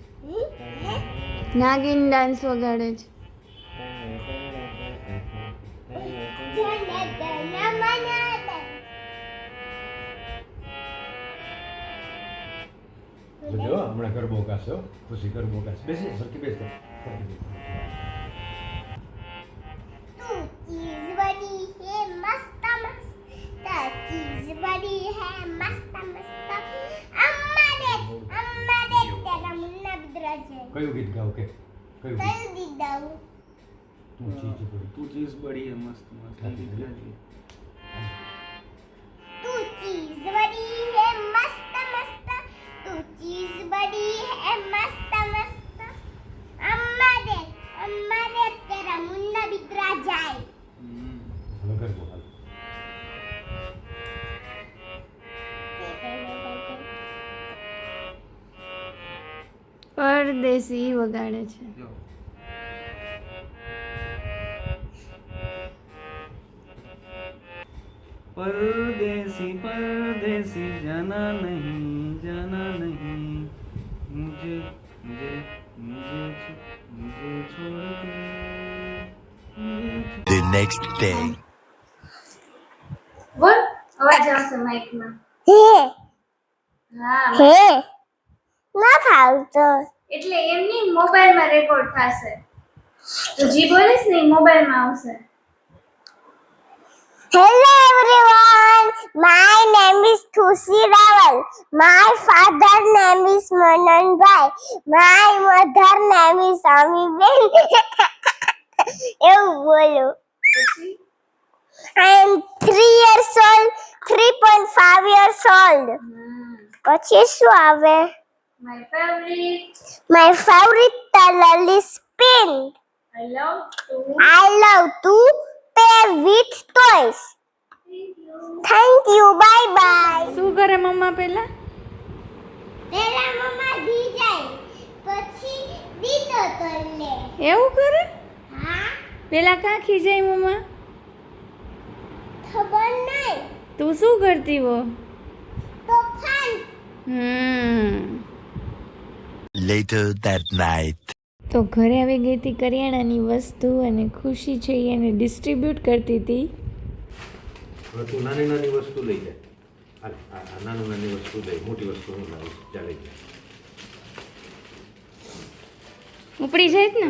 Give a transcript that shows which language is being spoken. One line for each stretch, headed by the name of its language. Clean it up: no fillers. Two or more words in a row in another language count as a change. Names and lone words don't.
Gujarati: નાગિન ડાન્સ વગાડે છે. જો હમણાં ગરબો ગાશો ખુશી ગરબો ગાશ બેસે સરખી બેસ
Hindi: तू चीज बड़ी है मस्त मस्त चीज बड़ी है मस्त मस्त अम्मा दे तेरा मुन्ना बिदरा है
Gujarati: કયું ગીત ગાવ કે કયું ગીત कल दी दाऊ તું ચીજ બોલી
Hindi: तू चीज बड़ी है मस्त मस्त तू चीज बड़ी है मस्त मस्त तू चीज बड़ी है मस्त मस्त अम्मा दे तेरा मुन्ना बिदरा जाए
Gujarati: હવે ગરબો હાલ પરદેશી વગાડે છે.
Hindi: परदेसी परदेसी जाना नहीं मुझे मुझे मुझे मुझे छोड़ के
English: The next day.
Gujarati: બોલ, અવાજ આવશે માઈકમાં. હે હા, હે ના ફાવતો એટલે એમની મોબાઈલમાં રેકોર્ડ થશે. તો જી બોલીશ ને મોબાઈલમાં આવશે.
English: Hello everyone, my name is Thusi Rawal. My father name is Manan Bhai. My mother name is Ami Ben.
Gujarati: એવું બોલો. પછી
English: I am 3 years old, 3.5 years old.
Gujarati: પછી શું આવે?
English: My favorite, My favorite color is pink. I love to I love to play with toys. Thank you. Bye bye.
Gujarati: શું કરે મમ્મા પહેલા? પેલા મમ્મા ધી જાય પછી કરી લે. એવું કરે? હા, પેલા કાં ખીજાય મમ્મા? ખબર નહીં. તું શું કરતી હો? તોફાન.
English: Later that night.
Gujarati: તો ઘરે આવી ગઈ હતી કરિયાણાની વસ્તુ અને ખુશી છે એ એને ડિસ્ટ્રીબ્યુટ કરતી હતી. હવે તું નાની નાની વસ્તુ લઈ જાય. આ નાની નાની વસ્તુ લઈ, મોટી વસ્તુ હું લાવીશ. ચાલે જાય. ઉપડી જાય જ ને?